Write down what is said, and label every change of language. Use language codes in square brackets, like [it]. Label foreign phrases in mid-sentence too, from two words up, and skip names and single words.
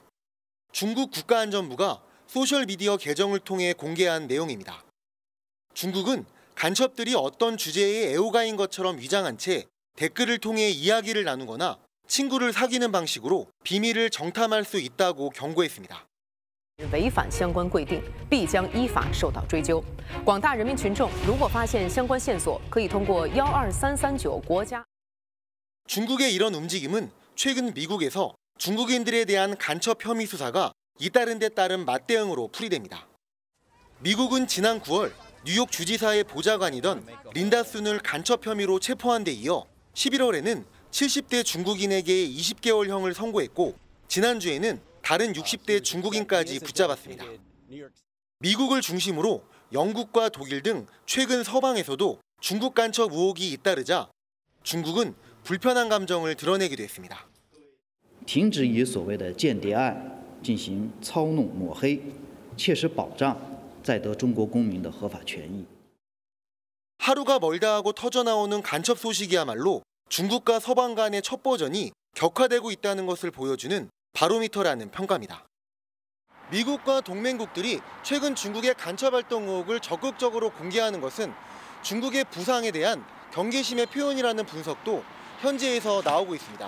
[ko] 중국 국가안전부가 소셜미디어 계정을 통해 공개한 내용입니다. 중국은 간첩들이 어떤 주제의 애호가인 것처럼 위장한 채 댓글을 통해 이야기를 나누거나 친구를 사귀는 방식으로 비밀을 정탐할 수 있다고 경고했습니다. [zh] 违反相关规定，必将依法受到追究。广大人民群众如果发现相关线索，可以通过12339国家。 [ko] 중국의 이런 움직임은 최근 미국에서 중국인들에 대한 간첩 혐의 수사가 잇따른 데 따른 맞대응으로 풀이됩니다. 미국은 지난 9월 뉴욕 주지사의 보좌관이던 린다 순을 간첩 혐의로 체포한 데 이어 11월에는 70대 중국인에게 20개월형을 선고했고 지난주에는 다른 60대 중국인까지 붙잡았습니다. 미국을 중심으로 영국과 독일 등 최근 서방에서도 중국 간첩 의혹이 잇따르자 중국은 불편한 감정을 드러내기도 했습니다. [zh] 停止以所谓的间谍案进行操弄抹黑，切实保障在德中国公民的合法权益。 [ko] 하루가 멀다 하고 터져나오는 간첩 소식이야말로 중국과 서방 간의 첩보전이 격화되고 있다는 것을 보여주는 바로미터라는 평가입니다. 미국과 동맹국들이 최근 중국의 간첩 활동 의혹을 적극적으로 공개하는 것은 중국의 부상에 대한 경계심의 표현이라는 분석도 현지에서 나오고 있습니다.